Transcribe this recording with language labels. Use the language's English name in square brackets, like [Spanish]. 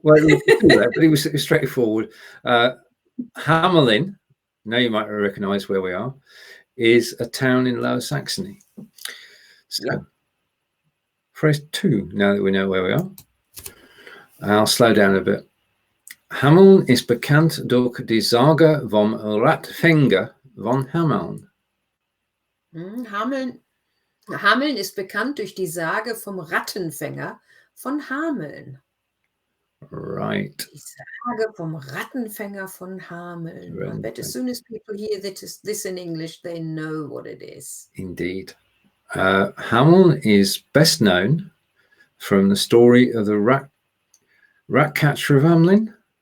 [English] Well, it was too late, but it was straightforward. Hamelin, now you might recognize where we are, is a town in Lower Saxony. So, yeah. Phrase 2, now that we know where we are. I'll slow down a bit. [German] Hameln ist bekannt durch die Sage vom Rattenfänger von Hameln. Hameln ist bekannt durch die Sage vom Rattenfänger von Hameln. [English] Right. [German] Die Sage vom Rattenfänger von Hameln. [English] I bet as soon as people hear this in English, they know what it is. Indeed. Hameln is best known from the story of the rat catcher of Hamelin.